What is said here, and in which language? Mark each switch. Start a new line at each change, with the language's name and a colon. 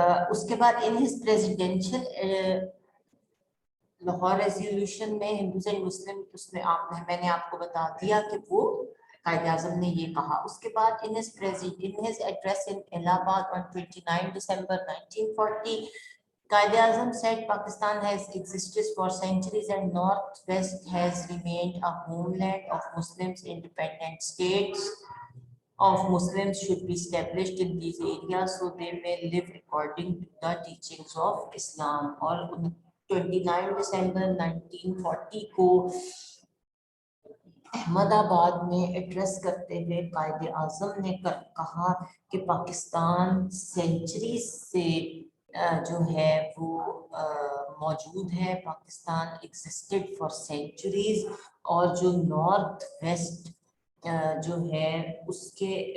Urdu: اس کے بعد
English: in his presidential
Urdu: Lahore resolution میں ہندوز اینڈ مسلم، اس میں میں نے آپ کو بتا دیا کہ وہ قائد اعظم نے یہ کہا. اس کے بعد
English: in his address in Allahabad on 29 December 1940, Quaid Azam said Pakistan has existed for centuries and Northwest has remained a homeland of Muslims. Independent states of Muslims should be established in these areas so they may live according to the teachings of Islam.
Urdu: اور 29 دسمبر 1940 کو احمد آباد میں address کرتے ہوئے قائد اعظم نے کہا کہ Pakistan century سے جو ہے وہ موجود ہے،
English: Pakistan existed for centuries,
Urdu: اور جو نارتھ ویسٹ جو ہے اس کے